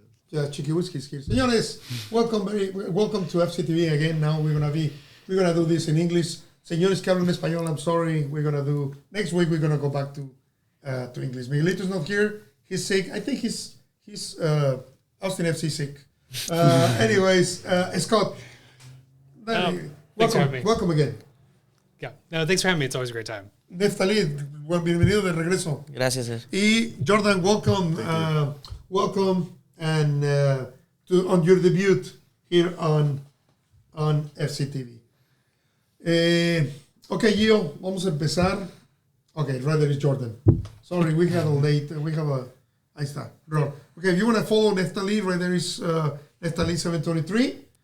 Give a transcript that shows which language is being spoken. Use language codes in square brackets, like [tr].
[en] Yeah, Chiqui Whiskey's here. Señores, welcome to FCTV again. Now we're gonna do this in English. [es] Señores que hablan español, [en] I'm sorry. Next week we're gonna go back to English. Miguelito's not here. He's sick. I think he's Austin FC sick. Anyways, Scott. Thanks for having me. Welcome again. Yeah, no, thanks for having me. It's always a great time. [es] Neftali, bienvenido de regreso. Gracias, sir. [en] Y Jordan, welcome. Welcome. And on your debut here on FCTV. Okay, Gio, [es] vamos a empezar. [en] Okay, right there is Jordan. Sorry, we had a late. We have a. [es] Ahí está. [en] Okay, if you want to follow Neftali, right there is Neftali 723.